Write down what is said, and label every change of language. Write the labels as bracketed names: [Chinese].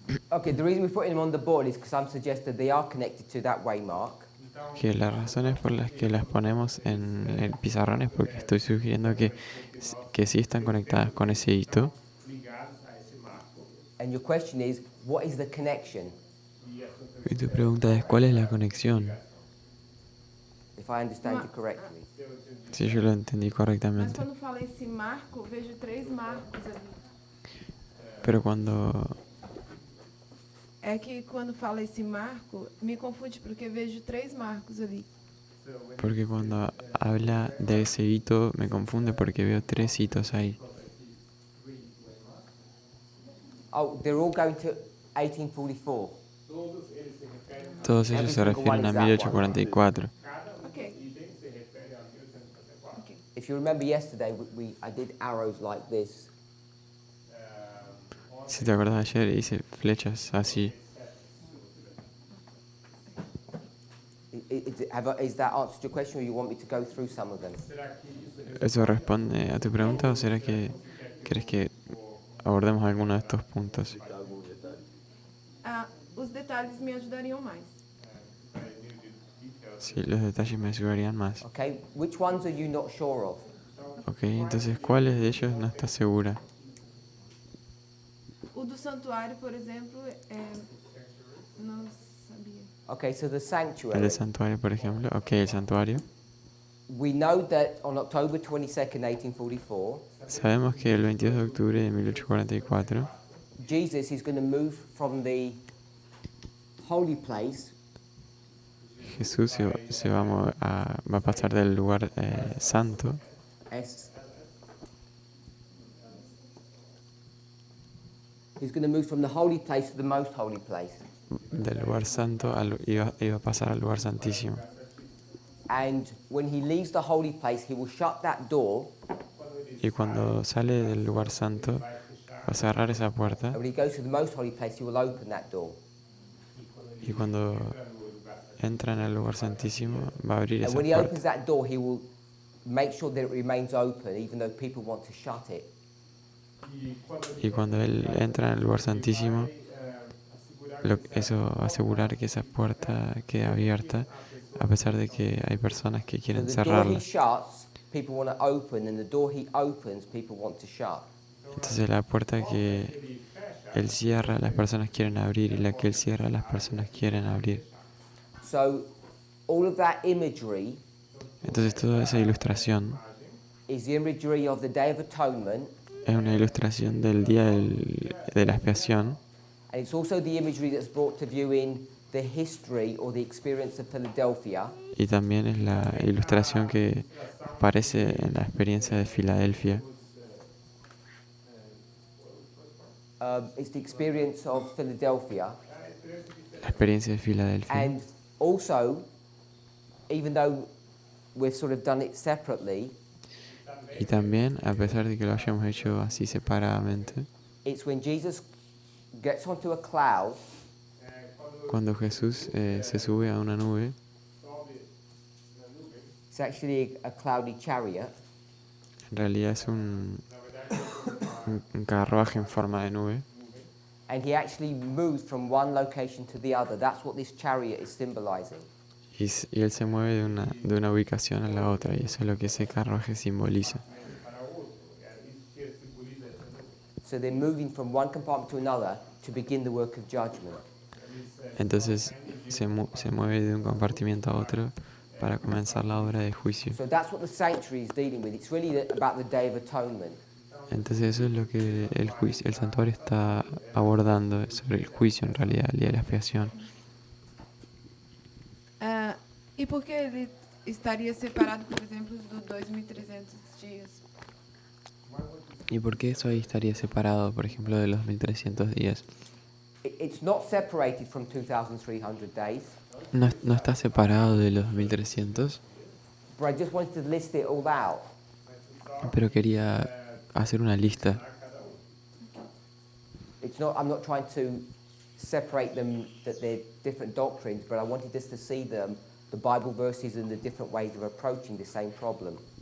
[English] Okay, the reason we're putting them on the board is because I'm suggesting they are connected to that waymark. [Spanish] Que las razones por las que las ponemos en el pizarrón es porque estoy sugiriendo que sí están conectadas con ese hito. [English] And your question is, what is the connection? [Spanish] Y tu pregunta es, ¿cuál es la conexión? [English] If I understand you correctly. [Spanish] Si yo lo entendí [Portuguese] Mas [Spanish] correctamente. [Portuguese] quando fala esse marco, vejo 3 marcos ali. [Spanish] Pero cuando [Portuguese] É que quando fala esse marco, me confunde porque vejo 3 marcos ali. [Spanish] Porque cuando habla de ese hito me confunde porque veo 3 hitos ahí. [English] Oh, they're all going to 1844. [Spanish] Todos ellos se refieren a 1844. Ok. [English] If you remember yesterday, I did arrows like this. [Spanish] Si te acuerdas, ayer hice flechas así. [English] Is that answered your question, or you want me to go through some of them? [Spanish] ¿Eso responde a tu pregunta o será que crees que abordemos alguno de estos puntos? [Portuguese] Algum detalhe? Os detalhes me ajudariam mais. [Spanish] Sí, los detalles me ayudarían más. [English] Okay, which ones are you not sure of? [Spanish] Ok, entonces, ¿cuáles de ellos no estás segura? [Portuguese] O do santuário, por exemplo, não sabia. [English] Okay, so the [Spanish] El [English] sanctuary. [Spanish] del santuario, por ejemplo. Ok, el santuario. [English] We know that on October 22nd, 1844, [Spanish] Sabemos que el 22 de octubre de 1844, [English] Jesus is going to move from the holy place [Spanish] Jesús va a pasar del lugar santo, S. [English] He's going to move from the holy place to the most holy place. [Spanish] del lugar santo, iba a pasar al lugar santísimo. [English] And when he leaves the holy place, he will shut that door. [Spanish] Y cuando sale del lugar santo, va a cerrar esa puerta. [English] And when he goes to the most holy place, he will open that door. [Spanish] Y cuando entra en el lugar santísimo, va a abrir [English] And [Spanish] esa [English] when he opens [Spanish] puerta. [English] that door, he will make sure that it remains open, even though people want to shut it. [Spanish] Y cuando él entra en el lugar santísimo, eso va a asegurar que esa puerta quede abierta, a pesar de que hay personas que [English] So [Spanish] quieren [English] the door he shuts, people want to open, and the door he opens, people want to shut. [Spanish] Entonces la puerta que él cierra, las personas quieren abrir, y la que él cierra, las personas quieren abrir. [English] So all of that imagery [Spanish] Entonces toda esa ilustración [English] is the imagery of the Day of Atonement, [Spanish] es una ilustración del día de la expiación, [English] and it's also the imagery that's brought to view in the history or the experience of Philadelphia. [Spanish] y también es la ilustración que aparece en la experiencia de Filadelfia. [English] It's the experience of Philadelphia. [Spanish] La experiencia de Filadelfia. [English] And also, even though we've sort of done it separately, [Spanish] Y también, a pesar de que lo hayamos hecho así separadamente, [English] it's when Jesus gets onto a cloud [Spanish] cuando Jesús se sube a una nube, [English] It's actually a cloudy chariot. [Spanish] en realidad es un carruaje en forma de nube, [English] And he actually moves from one location to the other. That's what this chariot is symbolizing. [Spanish] y él se mueve de una ubicación a la otra, y eso es lo que ese carruaje simboliza. [Portuguese] para outro. Isso que simboliza essas duas. [English] So they're moving from one compartment to another to begin the work of judgment. [Portuguese] Eles [Spanish] Entonces se mueve de un compartimiento a otro para comenzar la obra de juicio. [English] So that's what the sanctuary is dealing with. It's really about the Day of Atonement. [Spanish] Entonces eso es lo que el santuario está abordando sobre el juicio, en realidad, el día de la expiación. [Portuguese] E por que ele estaria separado, por exemplo, dos 2.300 dias? [Spanish] ¿Y por qué eso ahí estaría separado, por ejemplo, de los 1300 días? [English] It's not separated from 2,300 days, [Spanish] No está separado de los 1300, [English] but I just wanted to list it all out. [Spanish] pero quería hacer una lista. [English] I'm not trying to separate them, that they're different doctrines, but I wanted us to see them, the Bible verses and the different ways of approaching the same problem.